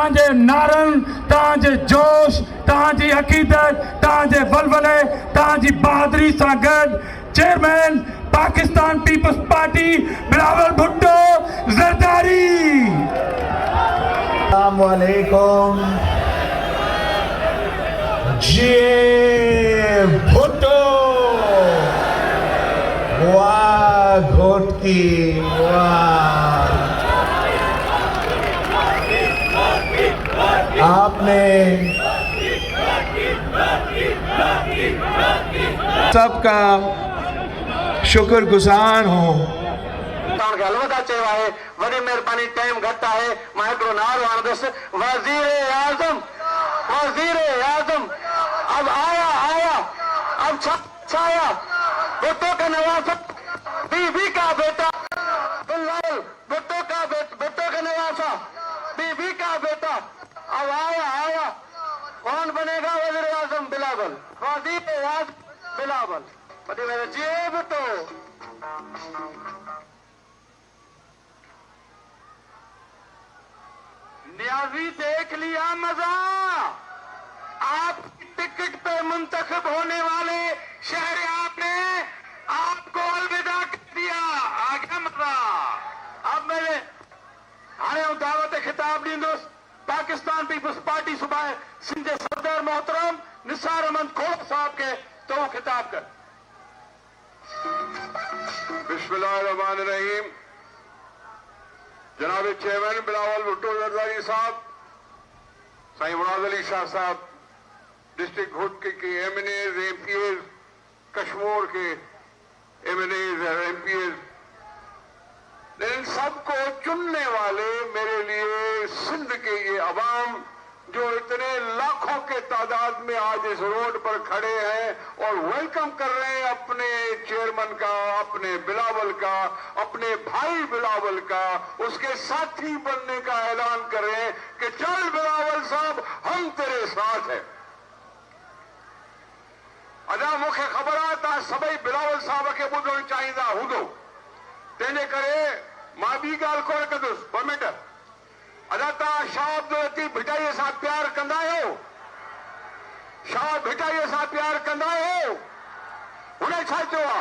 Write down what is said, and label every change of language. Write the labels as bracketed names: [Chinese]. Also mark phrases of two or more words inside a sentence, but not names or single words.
[Sindhi] नारन, तव्हांजे जोश, तव्हांजी अक़ीदत, तव्हांजे वलवले, तव्हांजी बहादुरी सां गॾु चेयरमैन पाकिस्तान पीपल्स पार्टी बिलावल भुट्टो ज़रदारी। [Arabic] السلام عليكم. [Sindhi] जी भुट्टो, वाह घोटकी, वाह। [Urdu] آپ نے سب کا شکر گزار ہوں. [Sindhi] अलविदा चयो आहे, वॾी महिरबानी, टाइम घटि आहे, मां हिकिड़ो नारो आणंदुसि, [Urdu] وزیر اعظم اب آیا، اب چھایا، بھٹو کا نواسہ، بیوی کا بیٹا بلاول، بھٹو کا نواسہ، بیوی کا بیٹا، اب آیا، کون بنے گا وزیر اعظم? بلاول، وزیر اعظم بلاول. बड़ी मेरे जी भुट्टो। نیازی دیکھ لیا مزہ، آپ کی ٹکٹ پے منتخب ہونے والے شہر آپ نے آپ کو الوداع کر دیا. آ گیا مزہ. [Sindhi] अब मेरे हाणे दावत खिताब दींदुसि पाकिस्तान पीपल्स पार्टी सूबाए सिंध जे सदर मोहतरम निसार अहमद खोड़ साहब के, तो खिताब कर। [Arabic] बिस्मिल्लाहिर्रहमानिर्रहीम। [Urdu] جناب چیئرمین بلاول بھٹو زرداری صاحب، سائیں مراد علی شاہ صاحب، ڈسٹرکٹ گھوٹکی کے ایم این ایز، ایم پی ایز، کشمیر کے ایم این ایز اور ایم پی ایز، ان سب کو چننے والے میرے لیے سندھ کے یہ عوام جو اتنے لاکھوں کے تعداد میں آج اس روڈ پر کھڑے ہیں اور ویلکم کر رہے ہیں اپنے چیئرمین کا، اپنے بلاول کا، اپنے بھائی بلاول کا، اس کے ساتھی بننے کا اعلان کر رہے ہیں کہ چل بلاول صاحب ہم تیرے ساتھ ہیں. [Sindhi] अदा मुख्य खबर आहे सभई बिलावल साहब के ॿुधणु चाहींदा हूंदो, तंहिंजे करे मां ॿी ॻाल्हि कोन कंदुसि। ॿ मिंट। अदा तव्हां शाह अब्दुल लतीफ़ भिटाईअ सां प्यार कंदा आहियो? शाह भिटाईअ सां प्यार कंदा आहियो? हुन छा चयो आहे?